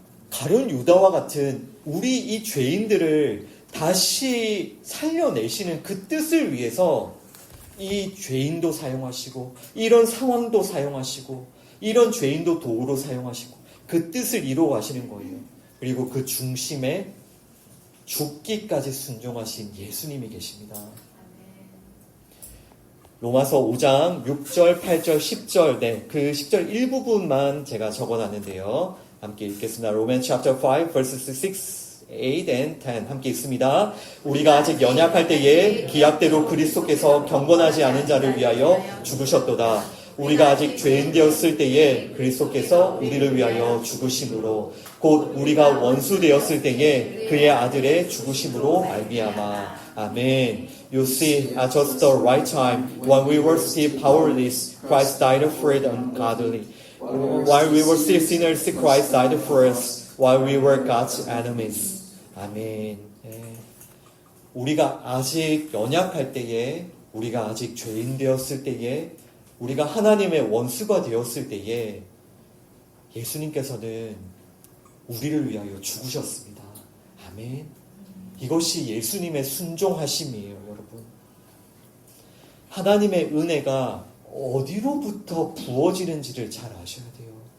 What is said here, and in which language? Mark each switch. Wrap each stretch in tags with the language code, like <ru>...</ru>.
<ko>가룟 유다와 같은 우리 이 죄인들을 다시 살려내시는 그 뜻을 위해서 이 죄인도 사용하시고, 이런 상황도 사용하시고, 이런 죄인도 도구로 사용하시고, 그 뜻을 이루어 가시는 거예요. 그리고 그 중심에 죽기까지 순종하신 예수님이 계십니다. 로마서 5장 6절, 8절, 10절, 그 10절 일부분만 제가 적어놨는데요. 함께 읽겠습니다.</ko> <en>Romans chapter 5, verses 6, 8 and 10</en> <ko>함께 읽습니다. 우리가 아직 연약할 때에 기약대로 그리스도께서 경건하지 않은 자를 위하여 죽으셨도다. 우리가 아직 죄인 되었을 때에 그리스도께서 우리를 위하여 죽으심으로, 곧 우리가 원수 되었을 때에 그의 아들의 죽으심으로 말미암아. 아멘.</ko> <en>You see, at just the right time, when we were still powerless, Christ died for the ungodly. While we were still sinners, Christ died for us. While we were God's enemies.</en> <ko>아멘. 우리가 아직 연약할 때에, 우리가 아직 죄인 되었을 때에, 우리가 하나님의 원수가 되었을 때에 예수님께서는 우리를 위하여 죽으셨습니다. 아멘. 이것이 예수님의 순종하심이에요, 여러분. 하나님의 은혜가 어디로부터 부어지는지를 잘 아셔야 돼요.</ko>